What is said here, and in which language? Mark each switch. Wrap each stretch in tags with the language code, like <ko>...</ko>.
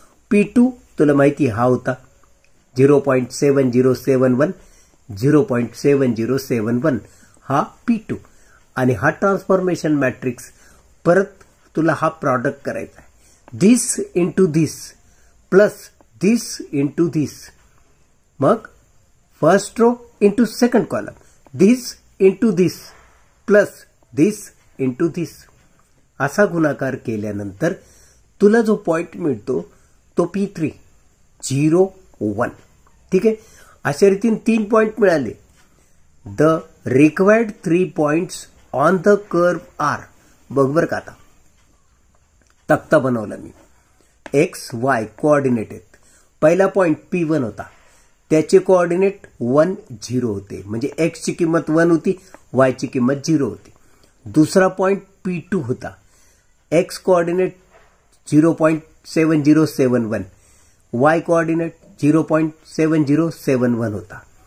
<mr>P2 तुला माहिती हा होता 0.7071 0.7071 हा P2 आणि हा ट्रान्सफॉर्मेशन मॅट्रिक्स. परत तुला हा प्रॉडक्ट करायचा आहे,</mr> <en>This into this plus this into this.</en> <mr>मग</mr> <en>First row into second column, this into this plus this into this.</en> <mr>असा गुणाकार केल्यानंतर तुला जो पॉइंट मिळतो तो P3 0 1. ठीक आहे, अशा रीतीने 3 पॉइंट मिळाले.</mr> <en>The required 3 points on the curve are.</en> <mr>बघ बरं का, आता तक्ता बनवला मी. एक्स वाय कोऑर्डिनेट आहेत. पहिला पॉइंट P1 होता, त्याचे कोऑर्डिनेट 1 0 होते, म्हणजे एक्स ची किंमत 1 होती, वाय ची किंमत 0 होती. दुसरा पॉइंट P2 होता, एक्स कोऑर्डिनेट 0.7071, वाय कोऑर्डिनेट 0.7071 होता.</mr>